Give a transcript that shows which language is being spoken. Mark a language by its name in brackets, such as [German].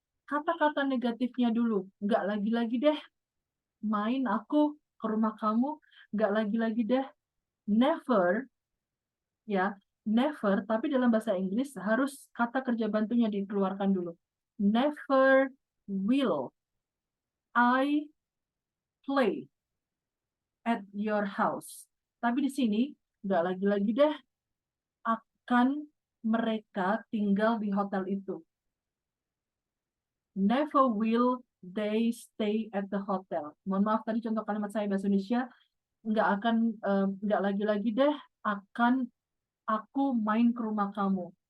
[Indonesian] kata-kata negatifnya dulu. Nggak lagi-lagi deh main aku ke rumah kamu. Nggak lagi-lagi deh. Never, ya. Never, tapi dalam bahasa Inggris harus kata kerja bantunya dikeluarkan dulu. [English] Never will I play at your house. [Indonesian] Tapi di sini nggak lagi-lagi deh akan mereka tinggal di hotel itu. [English] Never will they stay at the hotel. [Indonesian] Mohon maaf tadi contoh kalimat saya bahasa Indonesia nggak lagi-lagi deh akan aku main ke rumah kamu.